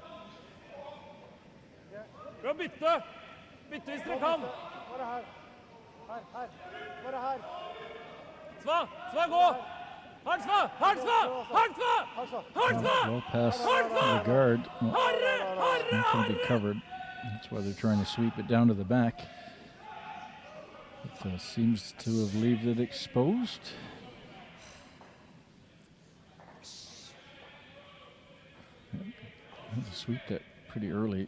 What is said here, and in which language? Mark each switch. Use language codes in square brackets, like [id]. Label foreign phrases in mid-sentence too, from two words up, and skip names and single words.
[no] Bra bytte! Bytte hvis dere kan! Bare her. Her. Bare her. Sva! Sva, gå! Hard Sva! Hard Sva! Hard Sva! Hard Sva! [en] Well past the guard. Well, it's not going to be covered. That's why they're trying to sweep it down to the back. It seems to have left it exposed. Had to sweep that pretty early.